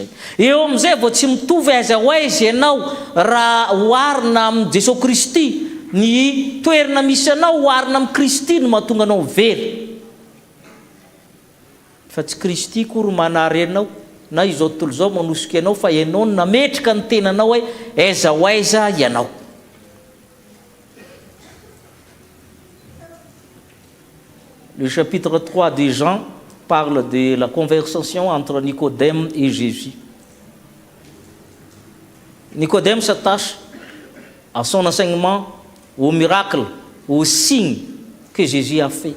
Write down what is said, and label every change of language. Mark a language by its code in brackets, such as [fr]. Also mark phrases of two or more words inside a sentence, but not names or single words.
[mg] Eo amin'izay vao tsy mitovy aiza ho aiza ianao raha hoarina amin'ny Jesosy Kristy, ny toerana misy anao hoarina amin'ny Kristy no mahatonga anao very. Fa tsy Kristy kory manary anao na izao tontolo izao manosika ianao, fa ianao no nametraka ny tenanao hoe aiza ho aiza ianao. [fr] Le chapitre 3 de Jean parle de la conversation entre Nicodème et Jésus. Nicodème s'attache à son enseignement, au miracle, aux signes que Jésus a fait.